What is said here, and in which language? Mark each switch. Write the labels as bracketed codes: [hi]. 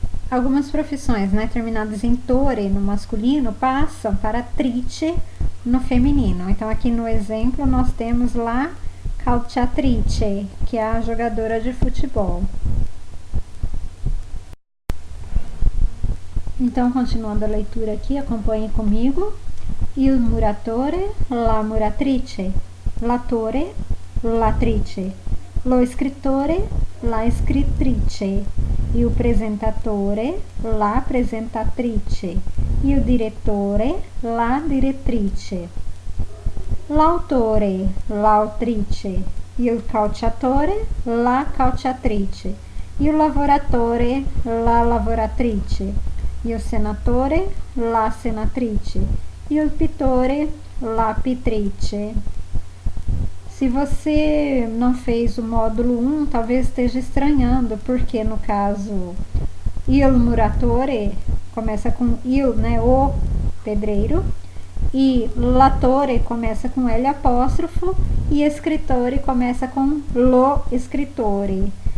[pt] Algumas profissões, né, terminadas em tore no masculino passam para trice no feminino. Então aqui no exemplo nós temos lá calciatrice, que é a jogadora de futebol. Então, continuando a leitura aqui, acompanhe comigo. [it] Il muratore, la muratrice, l'attore, l'attrice, lo scrittore, la scrittrice, il presentatore, la presentatrice, il direttore, la direttrice, l'autore, l'autrice, il calciatore, la calciatrice, il lavoratore, la lavoratrice, il senatore, la senatrice, il pittore, la pittrice. [pt] Se você não fez o módulo 1, talvez esteja estranhando, porque no caso il muratore começa com il, né, o pedreiro, e latore começa com L apóstrofo, e escrittore começa com lo escrittore.